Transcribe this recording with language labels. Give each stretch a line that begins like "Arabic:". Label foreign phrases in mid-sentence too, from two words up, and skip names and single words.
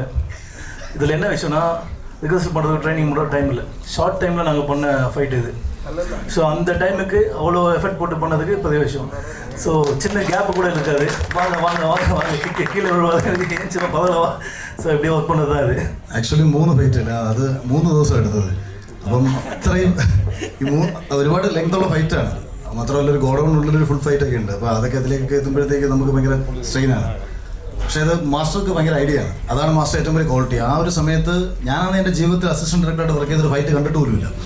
Tamil: இதில் என்ன விஷயம்னா ரிகர்சல் பண்ணுறதுக்கு ட்ரைனிங் பண்ணுற டைம் இல்லை,
English: short time
Tamil: நாங்கள் பண்ண ஃபைட் இது. ஸோ அந்த டைமுக்கு அவ்வளோ எஃபெக்ட் போட்டு பண்ணதுக்கு பெரிய விஷயம். ஸோ சின்ன கேப்பு கூட இருக்காது. வாங்க வாங்க வாங்க வாங்க கீழே விழுவாங்க, சின்ன பதவா. ஸோ இப்படி ஒர்க் பண்ணது தான் ഇത്.
Malayalam: ആക്ച്വലി 3 ഫൈറ്റ് അല്ല, അത് 3 ദിവസം എടുത്തത്. അപ്പം അത്രയും ഒരുപാട് ലെങ്തുള്ള ഫൈറ്റാണ്. മാത്രമല്ല ഒരു ഗോഡൗണിനുള്ളിലൊരു
English: full fight
Malayalam: ഉണ്ട്. അപ്പോൾ അതൊക്കെ അതിലേക്ക് എത്തുമ്പോഴത്തേക്ക് നമുക്ക് ഭയങ്കര സ്ട്രെയിനാണ്. പക്ഷേ അത് മാസ്റ്റർക്ക് ഭയങ്കര ഐഡിയ ആണ്. അതാണ് മാസ്റ്റർ ഏറ്റവും വലിയ ക്വാളിറ്റി. ആ ഒരു സമയത്ത് ഞാനാണ് എൻ്റെ ജീവിതത്തിൽ
English: assistant director
Malayalam: വർക്ക് ചെയ്തൊരു ഫൈറ്റ് കണ്ടിട്ട് പോലുമില്ല.